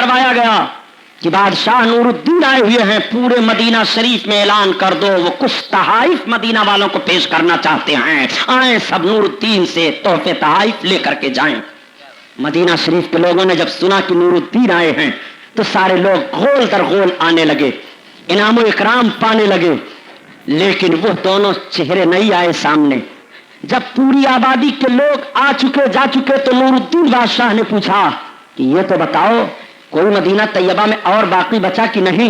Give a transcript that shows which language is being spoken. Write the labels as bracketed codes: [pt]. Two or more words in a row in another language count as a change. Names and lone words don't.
[ur] اعلان کروایا گیا کہ بادشاہ نور الدین آئے ہوئے ہیں، پورے مدینہ شریف میں اعلان کر دو، وہ کچھ تحائف مدینہ والوں کو پیش کرنا چاہتے ہیں، آئیں سب نور الدین سے تحفے تحائف لے کر کے جائیں۔ مدینہ شریف کے لوگوں نے جب سنا کہ نور الدین آئے ہیں تو سارے لوگ غول در غول آنے لگے، انعام و اکرام پانے لگے، لیکن وہ دونوں چہرے نہیں آئے سامنے۔ جب پوری آبادی کے لوگ آ چکے جا چکے تو نور الدین بادشاہ نے پوچھا کہ یہ تو بتاؤ کوئی مدینہ طیبہ میں اور باقی بچا کہ نہیں؟